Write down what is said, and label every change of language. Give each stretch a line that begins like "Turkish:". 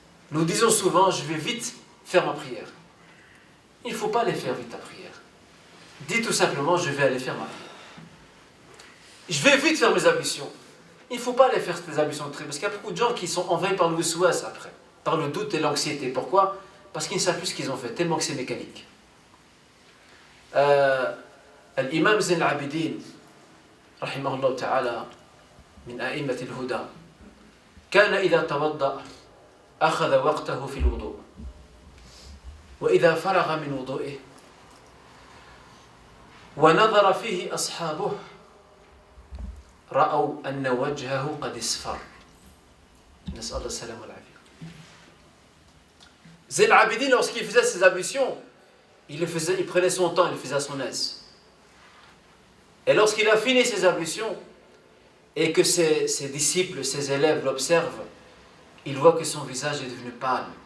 French: Nous disons souvent, je vais vite faire ma prière. Il ne faut pas aller faire vite ta prière. Dis tout simplement, je vais aller faire ma prière. Je vais vite faire mes ablutions. Il ne faut pas aller faire tes ablutions très... Parce qu'il y a beaucoup de gens qui sont envahis par le waswas après. Par le doute et l'anxiété. Pourquoi? Parce qu'ils ne savent plus ce qu'ils ont fait, tellement que c'est mécanique.
Arabic: L'imam Zayn al-Abidin, rahimahullah ta'ala, min a'immat al-huda, كان إذا توضأ أخذ وقته في الوضوء وإذا فرغ من وضوئه ونظر فيه أصحابه رأوا أن وجهه قد اصفر. نسأل الله السلامة والعافية.
French: Zayn al-Abidin, lorsqu'il faisait ses ablutions, il prenait son temps, il le faisait à son aise. Et lorsqu'il a fini ses ablutions, et que ses disciples, ses élèves l'observent, il voit que son visage est devenu pâle.